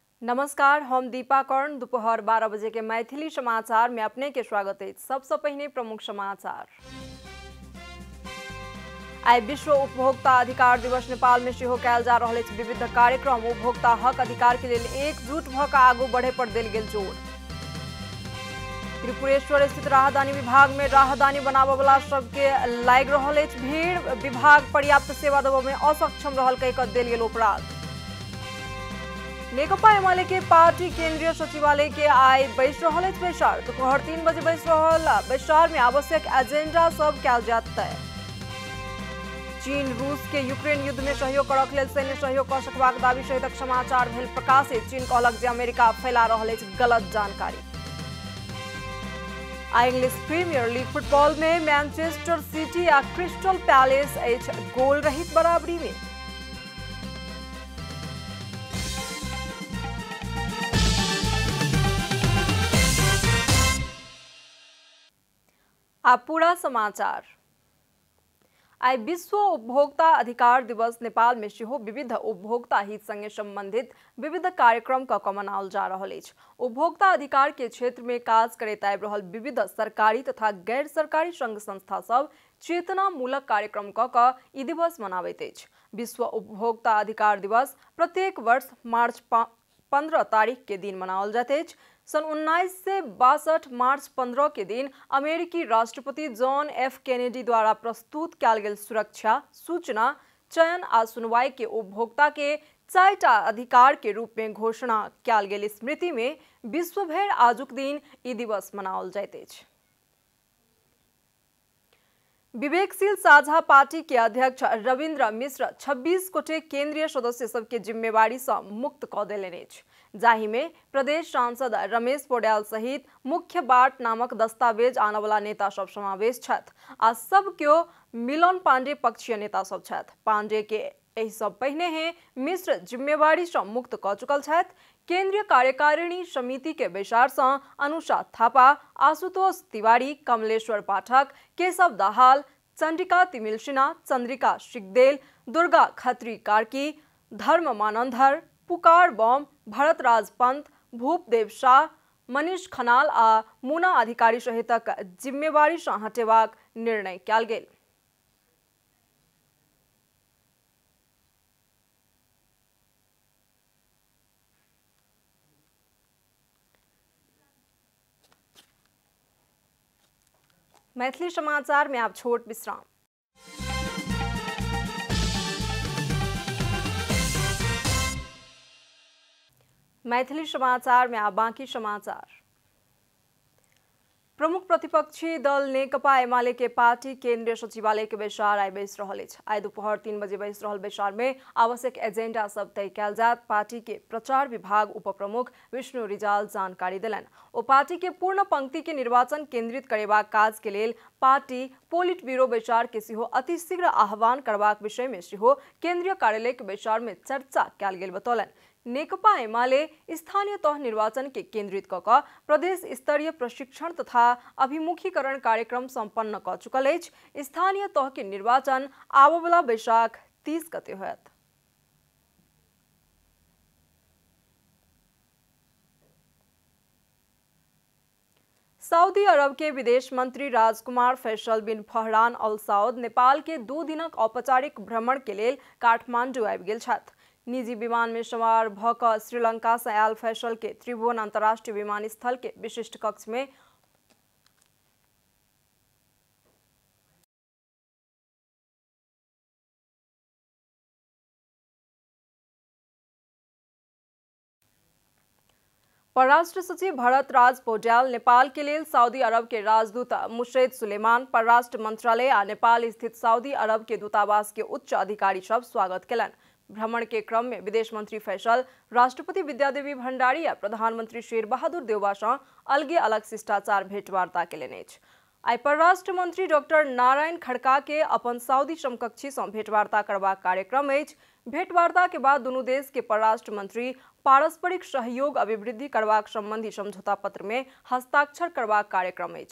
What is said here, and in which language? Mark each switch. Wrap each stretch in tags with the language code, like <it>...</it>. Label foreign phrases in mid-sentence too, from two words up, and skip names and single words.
<mai>नमस्कार, हम दीपा कर्ण। दोपहर 12 बजे के मैथिली समाचार में अपने के स्वागत है। सबसे पहले प्रमुख समाचार। आई विश्व उपभोक्ता अधिकार दिवस नेपाल में सेहो कयल जा रहल अछि विविध कार्यक्रम। उपभोक्ता हक अधिकार के लेल एकजुट भ क आगू बढ़े पर देल गेल जोर। त्रिपुरेश्वर स्थित राहदानी विभाग में राहदानी बनाबय वाला सबके लागि रहल अछि भीड़। विभाग पर्याप्त सेवा देबय में असक्षम रहल कहि क देल गेल अपराध। नेकपा एमाले के पार्टी केंद्रीय सचिवालय के आई बैस रहल अछि बैसार। दोपहर 3 बजे बैस रहल बैसार में आवश्यक एजेंडा सब कयल जायत तय। चीन रूस के यूक्रेन युद्ध में सहयोग करक लेल सैन्य सहयोग क सकबाक दावी सहितक समाचार भेल प्रकाशित। चीन कहलक जे अमेरिका फैला रहल अछि गलत जानकारी। आई इंग्लिश प्रीमियर लीग फुटबॉल में मैनचेस्टर सिटी आ क्रिस्टल पैलेस अछि गोल रहित बराबरी में। अब पूरा समाचार। आई विश्व उपभोक्ता अधिकार दिवस नेपाल में सेहो विविध उपभोक्ता हित संगे संबंधित विविध कार्यक्रम क मनाओल जा रहल अछि। उपभोक्ता अधिकार के क्षेत्र में काज करैत आबि रहल विविध सरकारी तथा गैर सरकारी संघ संस्था सब चेतनामूलक कार्यक्रम क ई दिवस मनाबैत अछि। विश्व उपभोक्ता अधिकार दिवस प्रत्येक वर्ष मार्च 15 तारीख के दिन मनाओल जाइत अछि। सन 1962 मार्च 15 के दिन अमेरिकी राष्ट्रपति जॉन एफ कैनेडी द्वारा प्रस्तुत कयल गेल सुरक्षा, सूचना, चयन आ सुनवाई के उपभोक्ता के 4टा अधिकार के रूप में घोषणा कयल गेल स्मृति में विश्व भर आजुक दिन ई दिवस मनाओल जाइत अछि। विवेकशील साझा पार्टी के अध्यक्ष रविन्द्र मिश्र 26 गोटे केंद्रीय सदस्य सबके जिम्मेवारी से मुक्त क देलनि अछि, जाहि में प्रदेश सांसद रमेश पौडेल सहित मुख्य बाट नामक दस्तावेज आने वाला नेता सब समावेश छथि आ सब क्यों मिलन पांडे पक्षीय नेता सब छथि। पांडे के एहि सब पहिने ही मिश्र जिम्मेवारी से मुक्त क चुकल छथि। केंद्रीय कार्यकारिणी समिति के बैसार से अनुषा थापा, आशुतोष तिवारी, कमलेश्वर पाठक, केशव दाहाल, चंडिका तिमिल सिन्हा, चंद्रिका सिगदेल, दुर्गा खत्री कार्की, धर्म मानंधर, पुकार बम, भरतराज पंत, भूपदेव शाह, मनीष खनाल आ मुना अधिकारी सहितक जिम्मेवारी से हटेबाक निर्णय कयल गेल। मैथिली समाचार में आप छोट विश्राम। मैथिली समाचार में आप बाकी समाचार। प्रमुख प्रतिपक्षी दल नेकपा एमाले के पार्टी केंद्रीय सचिवालय के बैसार आई बैस रहल अछि। आई दोपहर 3 बजे बैस रहल बैसार में आवश्यक एजेंडा सब तय कयल जायत। पार्टी के प्रचार विभाग उप प्रमुख विष्णु रिजाल जानकारी देलनि। ओ पार्टी के पूर्ण पंक्ति के निर्वाचन केंद्रित करेबाक काज के लेल पार्टी पोलिट ब्यूरो बैसार के सेहो अतिशीघ्र आह्वान करबाक विषय में सेहो केंद्रीय कार्यालय के बैसार में चर्चा कयल गेल बतौलनि। नेकपा एमाले स्थानीय तह निर्वाचन के केंद्रित क प्रदेश स्तरीय प्रशिक्षण तथा अभिमुखीकरण कार्यक्रम संपन्न क चुकल अछि। स्थानीय तह के निर्वाचन आबय वाला वैशाख 30 गते होयत। सऊदी अरब के विदेश मंत्री राजकुमार फैसल बिन फहरान अल साउद नेपाल के 2 दिनक औपचारिक भ्रमण के लेल काठमांडू आबि गेल छथि। निजी विमान में सवार भ क श्रीलंका से आयल फैसल के त्रिभुवन अंतर्राष्ट्रीय विमानस्थल के विशिष्ट कक्ष में परराष्ट्र सचिव भरतराज पौडेल, नेपाल के लेल सऊदी अरब के राजदूत मुशैद सुलेमान, परराष्ट्र मंत्रालय आ नेपाल स्थित सऊदी अरब के दूतावास के उच्च अधिकारी सब स्वागत केलनि। भ्रमण के क्रम में विदेश मंत्री फैसल राष्ट्रपति विद्यादेवी भंडारी आ प्रधानमंत्री शेर बहादुर देउबा सँ अलगे अलग शिष्टाचार भेंटवार्ता केलनि अछि। आई परराष्ट्र मंत्री डॉक्टर नारायण खड़का के अपन सऊदी समकक्षी सँ भेंटवार्ता करबाक कार्यक्रम अछि। भेंटवार्ता के बाद दुनू देश के परराष्ट्र मंत्री पारस्परिक सहयोग अभिवृद्धि करबाक संबंधी समझौता पत्र में हस्ताक्षर करबाक कार्यक्रम अछि।</mai>